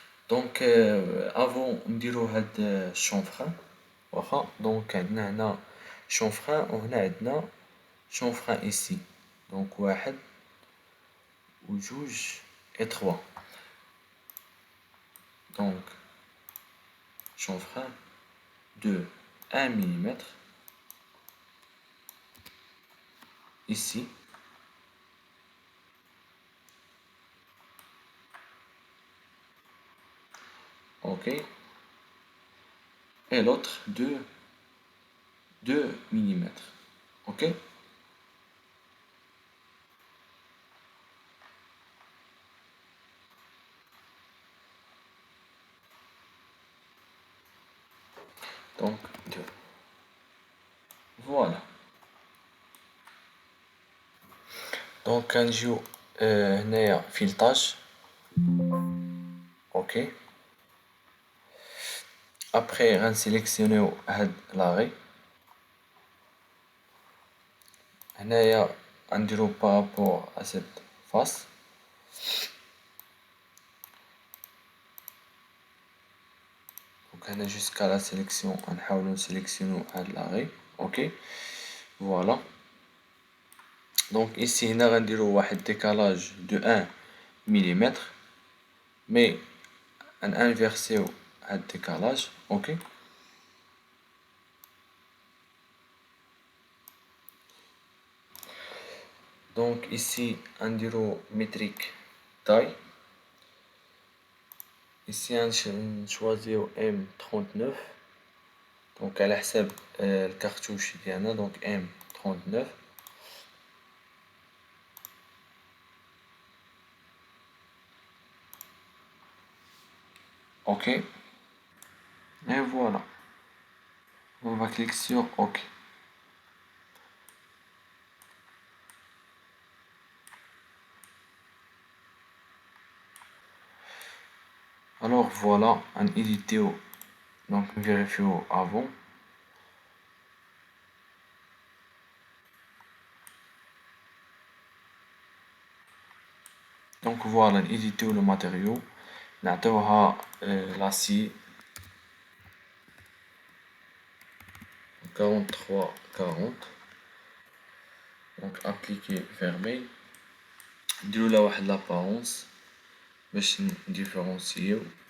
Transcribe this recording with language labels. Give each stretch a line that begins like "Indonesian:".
Arabic: دونك افون نديرو هاد الشونفران واخا. دونك عندنا هنا شونفران وهنا عندنا شونفران ايسي. دونك واحد وجوج et 3.
French: Donc chanfrein de 1 mm ici. Ok. Et l'autre de 2 mm. Ok. Donc 2. Voilà.
Arabic: Donc نجيو هنايا فيلتاج.
French: Ok.
Arabic: Après غنسيليكسيونيو هاد لاغي. هنايا غنديرو بارابور
French: à cette face.
Arabic: Donc هنا
French: jusqu'à la sélection
Arabic: غنحاولو نسيليكسيونيو هاد لاغي.
French: Ok. Voilà. Donc ici
Arabic: هنا غنديرو واحد
French: décalage de 1 mm mais inverser هاد décalage. Ok. Donc ici
Arabic: نديرو
French: métrique taille. Ici
Arabic: نشوازيو
French: M39.
Arabic: Donc على حساب الكارتوش ديالنا.
French: Donc M39. Ok. Et voilà. On va cliquer sur OK. Alors voilà, un édité. Donc vérifions avant. Donc voilà, éditer le matériau.
Arabic: نعطيوها
French: l'acier 43-40. Donc appliquer fermé.
Arabic: نديرو لها واحد l'apparence باش نديفيرونسيو.